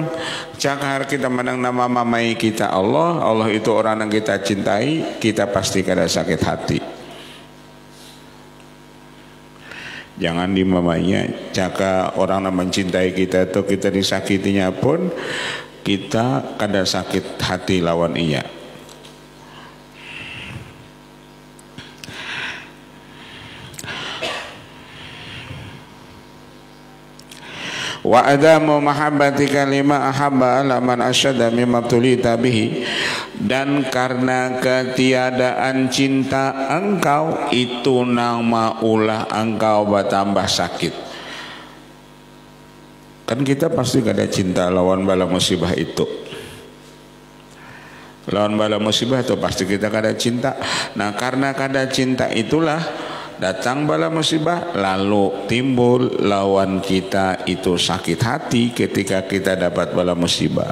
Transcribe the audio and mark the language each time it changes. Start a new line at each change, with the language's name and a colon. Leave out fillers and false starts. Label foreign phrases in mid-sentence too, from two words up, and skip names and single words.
Banjar: Cakar kita memandang nama mamai kita Allah. Allah itu orang yang kita cintai. Kita pasti kada sakit hati. Jangan dimamainya. Cakar orang yang mencintai kita tuh kita disakitinya pun kita kada sakit hati lawan iya.
Arabic: وعدم محبتك لما أحب على من أشد مما تليت به,
Banjar: dan karena ketiadaan cinta engkau itu nama ulah engkau bertambah sakit. Kan kita pasti gak ada cinta lawan bala musibah itu. Lawan bala musibah itu pasti kita gak ada cinta. Nah karena kada cinta itulah datang bala musibah, lalu timbul lawan kita itu sakit hati ketika kita dapat bala musibah.